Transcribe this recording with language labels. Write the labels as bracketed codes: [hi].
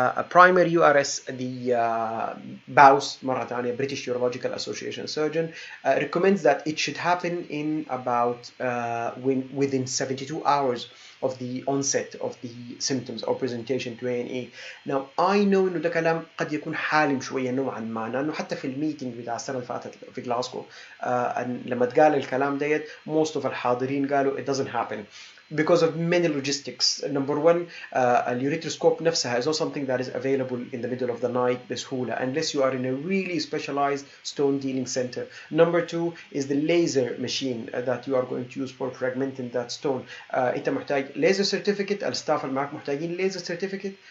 [en] Primary URS, the BAUS [ar] مرة ثانية, [en] British Urological Association surgeon, recommends that it should happen in about within 72 hours of the onset of the symptoms or presentation to A&E. Now I know [ar] إنه ده كلام قد يكون حالم شوية نوعا ما، لأنه حتى في الميتنج بتاع السنة اللي فاتت في جلاسكو لما اتقال الكلام ديت [en] most of [ar] الحاضرين قالوا [en] it doesn't happen because of many logistics. Number one, [ar] اليوريتروسكوب نفسها [en] is not something that is available in the middle of the night بسهولة unless you are in a really specialized stone dealing center. Number two is the laser machine that you are going to use for fragmenting that stone. [ar] أنت محتاج laser certificate. الستاف اللي معك محتاجين laser certificate.